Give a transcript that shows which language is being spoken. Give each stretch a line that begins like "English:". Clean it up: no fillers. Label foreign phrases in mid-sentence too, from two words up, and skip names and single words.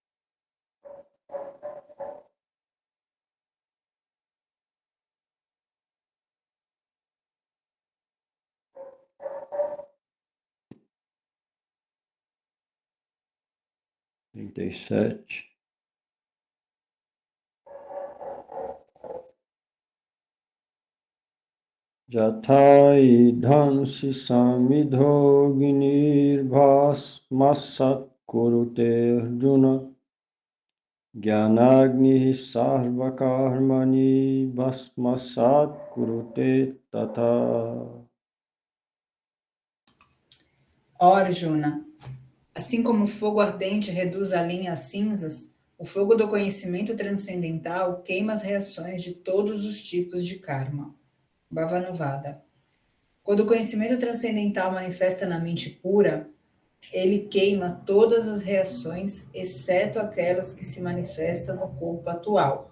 Portuguese: Trinta e sete.
Sanskrit: यथैधांसि समिद्धोऽग्निर्भस्मसात्कुरुतेऽर्जुन ज्ञानाग्निः सर्वकर्माणि भस्मसात्कुरुते तथा.
Portuguese: Ó Arjuna, assim como o fogo ardente reduz a lenha a cinzas, o fogo do conhecimento transcendental queima as reações de todos os tipos de karma. Bhavanuvada. Quando o conhecimento transcendental manifesta na mente pura, ele queima todas as reações, exceto aquelas que se manifestam no corpo atual.